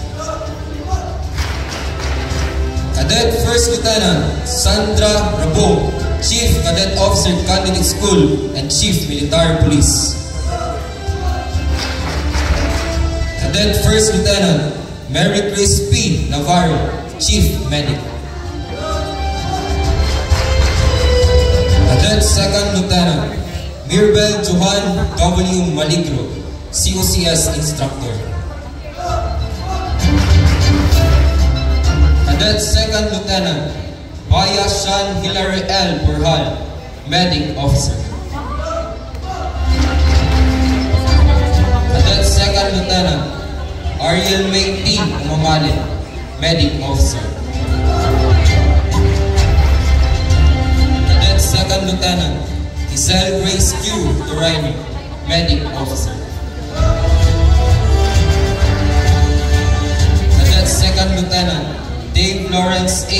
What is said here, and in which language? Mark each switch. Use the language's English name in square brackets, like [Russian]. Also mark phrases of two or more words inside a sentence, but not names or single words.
[English] Cadet First Lieutenant Sandra Rabo, Chief Cadet Officer Candidate School and Chief Military Police. Cadet First Lieutenant Mary Chris P. Navarro, Chief Medic. Cadet Second Lieutenant Mirbel Johan W. Maligro, COCS Instructor. Cadet Second Lieutenant Baya Shan Hilary L. Burhal, Medic Officer. Cadet Second Lieutenant Ariel May P. Umamalin, Medic Officer. Cadet Second Lieutenant Giselle Grace Q. Torino, Medic Officer. Cadet Second Lieutenant Dave Lawrence A.